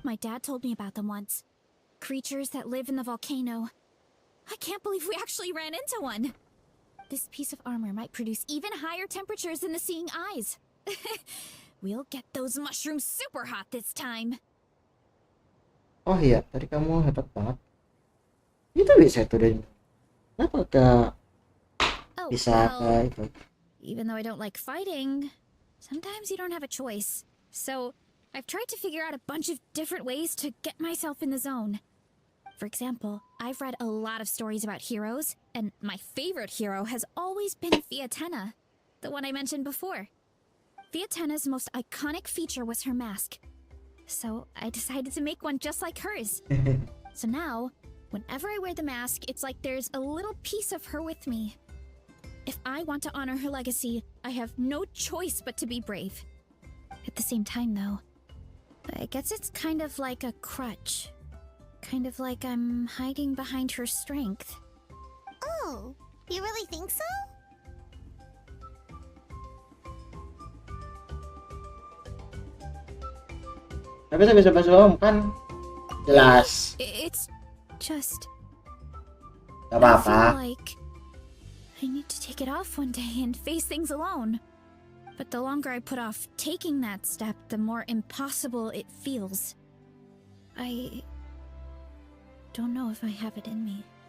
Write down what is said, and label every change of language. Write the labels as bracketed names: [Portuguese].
[English] My dad told me about them once. Creatures that live in the volcano. I can't believe we actually ran into one. This piece of armor might produce even higher temperatures than the seeing eyes. We'll get those mushrooms super hot this time. [Indonesian] Oh iya, tadi kamu hebat banget. Itu bisa tuh dan kenapa gak Oh, bisa [English] well, [Indonesian] itu? [English] even though I don't like fighting, sometimes you don't have a choice. So, I've tried to figure out a bunch of different ways to get myself in the zone. For example, I've read a lot of stories about heroes, and my favorite hero has always been Fiatenna, the one I mentioned before. Fiatenna's most iconic feature was her mask. So, I decided to make one just like hers. So now, whenever I wear the mask, it's like there's a little piece of her with me. If I want to honor her legacy, I have no choice but to be brave. At the same time, though, I guess it's kind of like a crutch. Kind of like I'm hiding behind her strength. Oh, you really think so? [Indonesian] Tapi saya bisa bahasa om kan jelas. [English] It's just... [Indonesian] Gak [English] I [Indonesian] apa-apa. [English] feel like I need to take it off one day and face things alone. But the longer I put off taking that step, the more impossible it feels. I don't know if I have it in me.